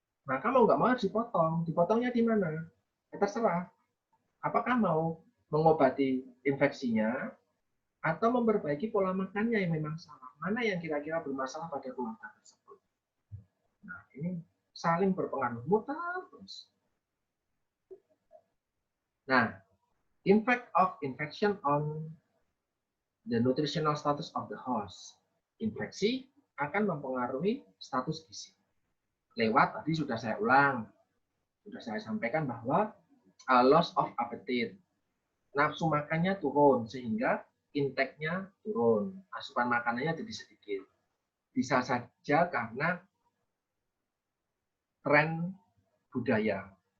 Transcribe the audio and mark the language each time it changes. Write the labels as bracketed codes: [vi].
[id] Maka mau nggak mau harus dipotong. Dipotongnya di mana? Ya, terserah. Apakah mau mengobati infeksinya atau memperbaiki pola makannya yang memang salah. Mana yang kira-kira bermasalah pada keluarga tersebut. Nah, ini saling berpengaruh, muter terus. [en] Nah, impact of infection on the nutritional status of the host. [id] Infeksi akan mempengaruhi status gizi. Lewat, tadi sudah saya ulang, sudah saya sampaikan bahwa [en] loss of appetite. [id] Nafsu makannya turun, sehingga intake-nya turun. Asupan makanannya jadi sedikit. Bisa saja karena tren budaya.